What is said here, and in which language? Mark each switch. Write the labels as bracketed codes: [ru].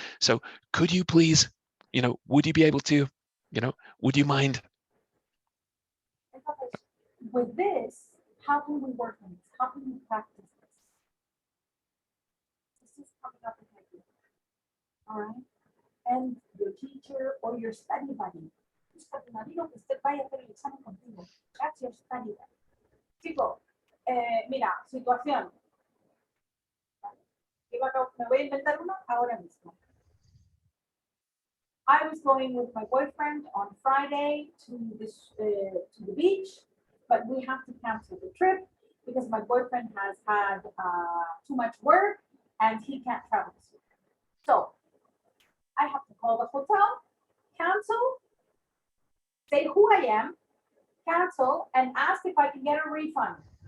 [en] So could you please, would you be able to, would you mind with this, how can we work on this? How can we practice this? This is coming up with idea. All right. And your teacher or your study buddy. [es] Busca tu amigo que usted vaya a hacer el examen contigo. [en] That's your study buddy. [es] Chico, mira, situación. Me voy a inventar uno ahora mismo. [en] I was going with my boyfriend on Friday to the beach, but we have to cancel the trip because my boyfriend has had too much work and he can't travel this week. So I have to call the hotel, cancel, say who I am, cancel, and ask if I can get a refund.